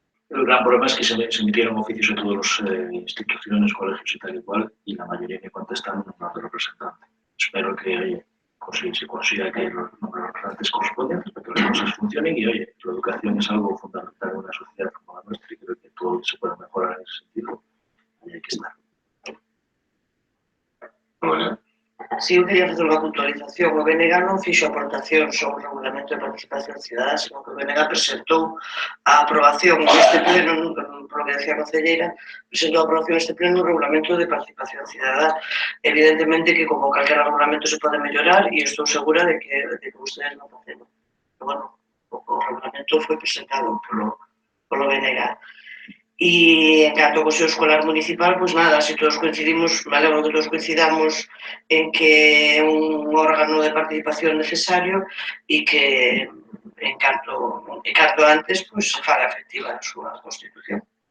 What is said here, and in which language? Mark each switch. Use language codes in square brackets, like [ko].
[es] El gran problema es que se emitieron oficios a todas las instituciones, colegios y tal y cual, y la mayoría me contestaron nombrando representante. Espero que, oye, se consiga que los representantes correspondientes para que las cosas funcionen y, oye, la educación es algo fundamental en una sociedad como la nuestra y creo que todo se puede mejorar en ese sentido. Ahí hay que estar. Bueno, [gl] Si eu quería facer unha puntualización, o BNG non fixo aportación sobre o Regulamento de Participación Cidadá, senón que o BNG presentou a aprobación deste pleno, polo que decía a concelleira, presentou a aprobación deste pleno o Regulamento de Participación Cidadá. Evidentemente que como calquera regulamento se pode mellorar e estou segura de que ustedes non facemos. Pero, bueno, o regulamento foi presentado polo BNG. E en canto ao Consello Escolar Municipal, pois nada, se todos coincidimos, me alegro que todos coincidamos en que é un órgano de participación necesario e que en canto antes pois se faga efectiva a súa Constitución.